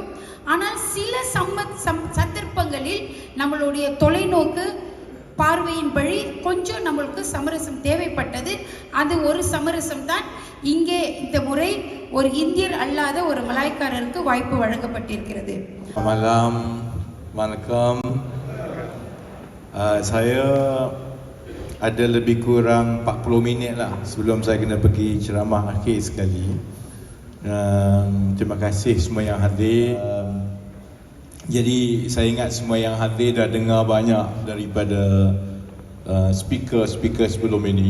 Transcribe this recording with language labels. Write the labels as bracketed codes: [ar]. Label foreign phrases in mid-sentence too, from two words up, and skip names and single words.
[ta] ஆனால் சில சந்தர்ப்பங்களில் நம்மளுடைய தொலைநோக்கு பார்வையின்படி கொஞ்சம் நம்மளுக்கு சமரசம் தேவைப்பட்டது. அது ஒரு சமரசம் தான். இங்கே இந்த முறை ஒரு இந்தியர் அல்லாத ஒரு மலாய்க்காரருக்கு வாய்ப்பு வழங்கப்பட்டிருக்கிறது. [ms] Malam, Waalaikumsalam. Saya ada lebih kurang 40 minit lah sebelum saya kena pergi ceramah akhir sekali. Terima kasih semua yang hadir. Jadi saya ingat semua yang hadir dah dengar banyak daripada speaker sebelum ini.